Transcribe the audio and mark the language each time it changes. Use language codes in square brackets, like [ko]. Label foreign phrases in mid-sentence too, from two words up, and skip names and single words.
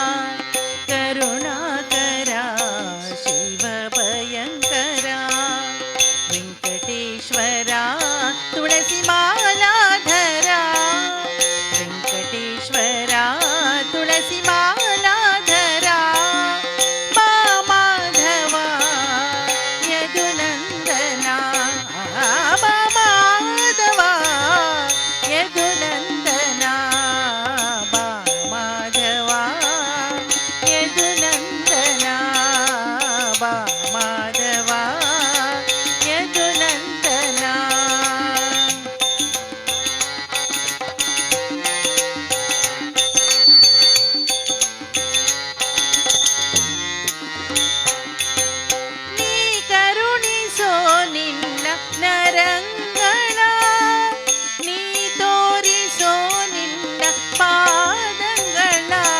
[sa] करुणाकरा शिव भयङ्करा वेङ्कटेश्वरा तुलसी मालाधरा वेङ्कटेश्वरा तुलसी मालाधरा माधवा यदुनन्दना माधवा यदुनन्दना माधवा यदुनन्दना माधवा [kn] यदुनन्दना ನೀ ಕರುಣಿಸೋ ನಿನ್ನ ನರಂಗಳ ನೀ ತೋರಿಸೋ ನಿನ್ನ ಪಾದಗಳ